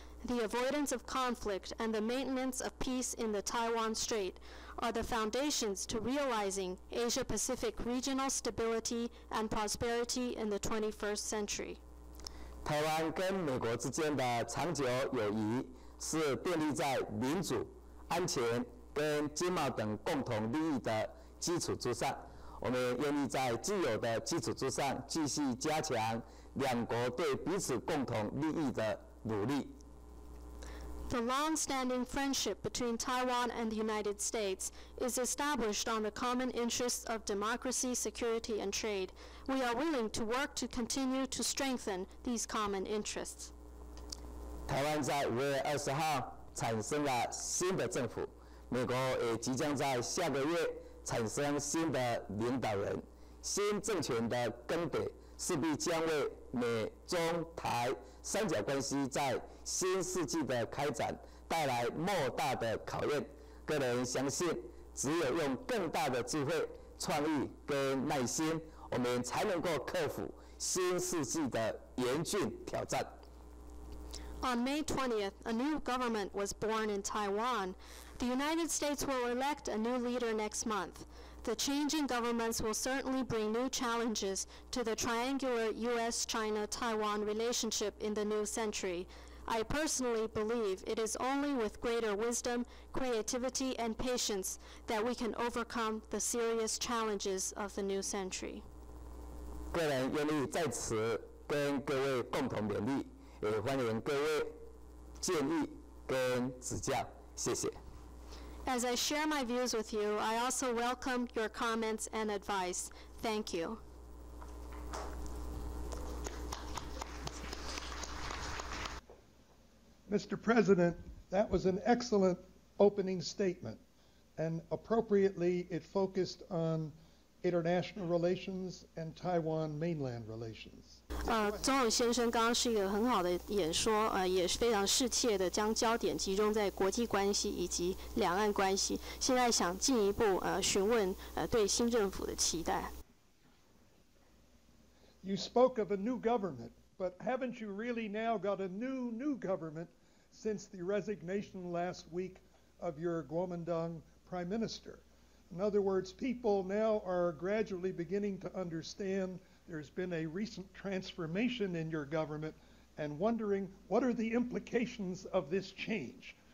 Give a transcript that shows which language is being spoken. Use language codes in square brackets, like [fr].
[en] The avoidance of conflict and the maintenance of peace in the Taiwan Strait are the foundations to realizing Asia-Pacific regional stability and prosperity in the 21st century. [zh] 台湾跟美国之间的长久友谊是建立在民主、安全跟经贸等共同利益的基础之上。我们愿意在既有的基础之上，继续加强两国对彼此共同利益的努力。 [en] The long-standing friendship between Taiwan and the United States is established on the common interests of democracy, security, and trade. We are willing to work to continue to strengthen these common interests. [zh] 台湾在5月20号产生了新的政府，美国也即将在下个月产生新的领导人。新政权的更迭势必将为美中台三角关系在新世纪的开展带来莫大的考验。个人相信，只有用更大的智慧、创意跟耐心，我们才能够克服新世纪的严峻挑战。 [en] On May 20th, a new government was born in Taiwan. The United States will elect a new leader next month. The changing governments will certainly bring new challenges to the triangular U.S.-China-Taiwan relationship in the new century. I personally believe it is only with greater wisdom, creativity, and patience that we can overcome the serious challenges of the new century. [zh] 个人愿意在此跟各位共同勉励，也欢迎各位建议跟指教，谢谢。 [en] As I share my views with you, I also welcome your comments and advice. Thank you. Mr. President, that was an excellent opening statement, and appropriately it focused on international relations and Taiwan mainland relations. [zh] 总统先生刚刚是一个很好的演说，也是非常适切的将焦点集中在国际关系以及两岸关系。现在想进一步询问对新政府的期待。 [en] You spoke of a new government, but haven't you really now got a new government since the resignation last week of your Kuomintang Prime Minister? In other words, people now are gradually beginning to understand there's been a recent transformation in your government and wondering what are the implications of this change?